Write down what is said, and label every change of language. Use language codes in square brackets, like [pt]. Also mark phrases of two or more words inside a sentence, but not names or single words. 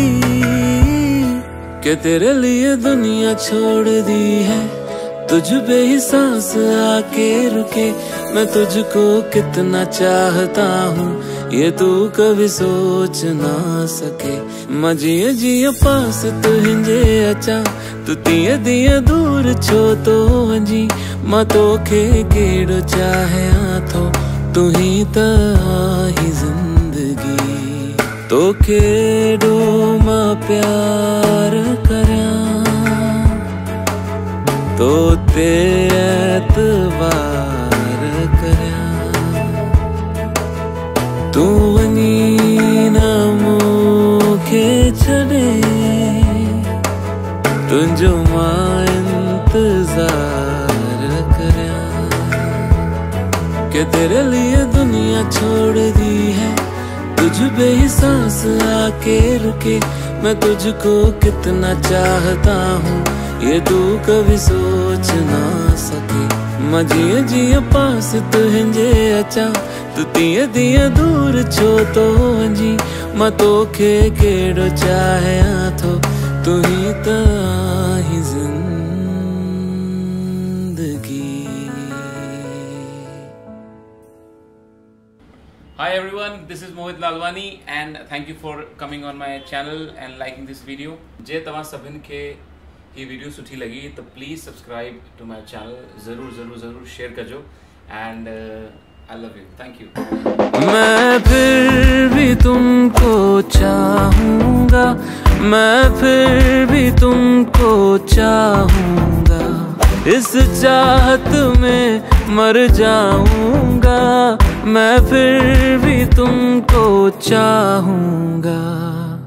[hi] कि तेरे लिए दुनिया छोड़ दी है तुझ पे ही सांस आके रुके मैं तुझको कितना चाहता हूँ ये तू कभी सोच ना सके [sd] मां जीअं जीअं पास तुंहिंजे अचां तू तीअं तीअं दूर छो तो वञी मां तोखे केड़ो चाहियां थो तू ही त आहीं ज़िंदगी तो केड़ो मां प्यार करया तो ते एतवार करया तू वनी न मूंखे छॾे तुंहिंजो मां इंतज़ार करया [hi] कि तेरे लिए दुनिया छोड़ दी है तुझ पे ही सांस आके रुके मैं तुझको कितना चाहता हूँ ये तू कभी सोच ना सके [sd] मां जीअं जीअं पास तुंहिंजे अचां तू तीअं तीअं दूर छो तो वञी मां तोखे केड़ो चाहियां थो तू ही त आहीं ज़िंदगी। [en] Hi everyone, this is Mohit Lalwani and thank you for coming on my channel and liking this video. [sd] जे तव्हां सभिनि खे ही वीडियो सुठी लगी तो [en] please subscribe to my channel [sd] जरूर जरूर जरूर शेयर कजो [en] and I love you thank you. [hi] मैं फिर भी तुमको चाहूंगा मैं फिर भी तुमको चाहूंगा इस चाहत में मर जाऊंगा मैं फिर भी तुमको चाहूंगा।